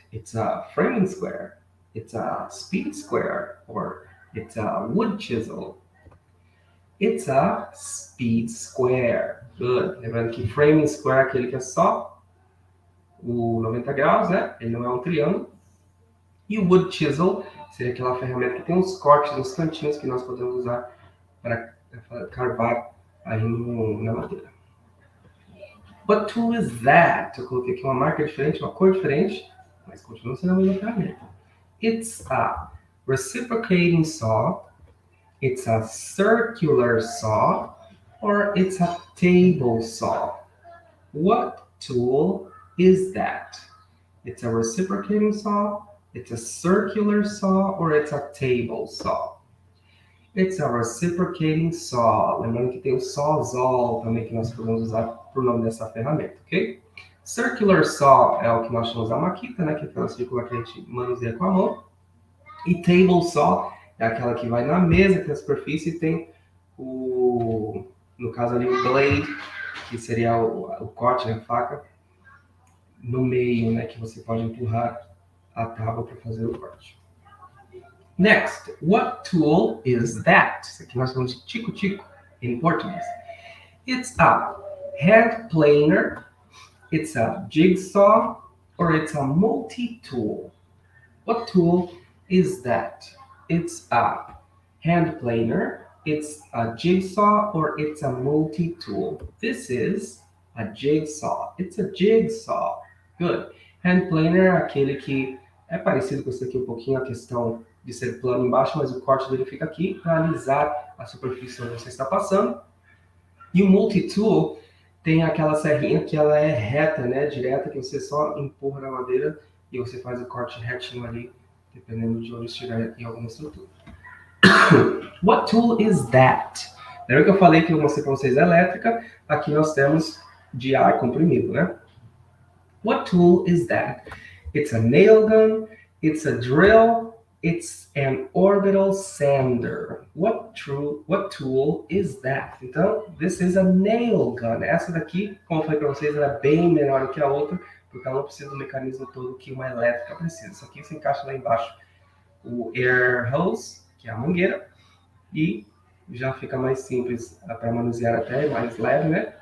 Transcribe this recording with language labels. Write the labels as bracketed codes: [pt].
[en] It's a framing square, it's a speed square, or it's a wood chisel. It's a speed square. Good. [pt] Lembrando que framing square é aquele que é só o 90 graus, né? Ele não é um triângulo. E o wood chisel seria aquela ferramenta que tem uns cortes nos cantinhos que nós podemos usar para carvar aí na madeira. [en] What tool is that? [pt] Eu coloquei aqui uma marca diferente, uma cor diferente, mas continua sendo a mesma ferramenta. [en] It's a reciprocating saw, it's a circular saw, or it's a table saw. What tool is that? It's a reciprocating saw, it's a circular saw, or it's a table saw? It's a reciprocating saw. [pt] Lembrando que tem o sawzall também que nós podemos usar para o nome dessa ferramenta, ok? Circular saw é o que nós chamamos a maquita, né? Que é aquela circular que a gente manuseia com a mão. E table saw é aquela que vai na mesa, que na superfície tem o, no caso ali, o blade, que seria o corte, né? A faca, no meio, né? Que você pode empurrar a tábua para fazer o corte. [en] Next, what tool is that? [pt] Isso aqui nós chamamos de tico-tico em português. [en] It's a hand planer, it's a jigsaw, or it's a multi-tool. What tool is that? It's a hand planer, it's a jigsaw, or it's a multi-tool. This is a jigsaw. It's a jigsaw. Good. [pt] Hand planer é aquele que é parecido com esse aqui um pouquinho, a questão de ser plano embaixo, mas o corte dele fica aqui para alisar a superfície onde você está passando. E o multi-tool tem aquela serrinha que ela é reta, né, direta, que você só empurra na madeira e você faz o corte retinho ali, dependendo de onde estiver em alguma estrutura. [en] What tool is that? [pt] Lembra que eu falei que eu mostrei para vocês a elétrica? Aqui nós temos de ar comprimido, né? [en] What tool is that? It's a nail gun, it's a drill, it's an orbital sander. What tool is that? Então, this is a nail gun. [pt] Essa daqui, como eu falei para vocês, ela é bem menor do que a outra, porque ela não precisa do mecanismo todo que uma elétrica precisa. Isso aqui você encaixa lá embaixo o air hose, que é a mangueira, e já fica mais simples para manusear, até mais leve, né?